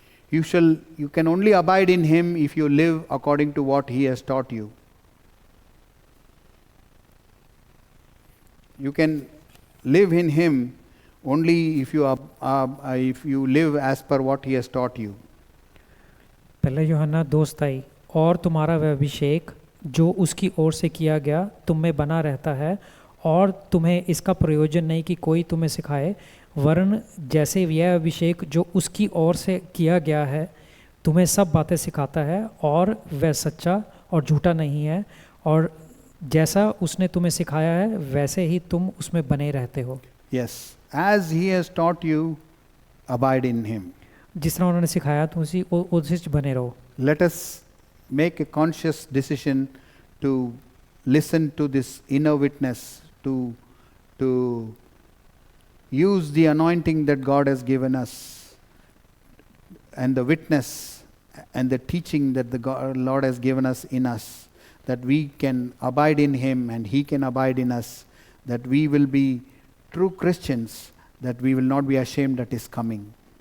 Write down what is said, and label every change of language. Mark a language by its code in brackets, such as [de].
[en] You can only abide in him if you live according to what he has taught you. You can live in him only if you live as per what he has taught you. [hi] पहले यूहन्ना 2:27, और तुम्हारा वह अभिषेक जो उसकी ओर से किया गया तुम में बना रहता है, और तुम्हें इसका प्रयोजन नहीं कि कोई तुम्हें सिखाए, वरन जैसे यह अभिषेक जो उसकी ओर से किया गया है तुम्हें सब बातें सिखाता है, और वह सच्चा और झूठा नहीं है, और जैसा उसने तुम्हें सिखाया है वैसे ही तुम उसमें बने रहते हो। [en] Yes, as he has taught you, abide in him. [hi] जिस तरह उन्होंने सिखाया तुम उसी च बने रहो। [en] Let us make a conscious decision to listen to this inner witness, to use the anointing that God has given us, and the witness and the teaching that the Lord has given us in us, that we can abide in him and he can abide in us, that we will be true Christians, that we will not be ashamed at his coming.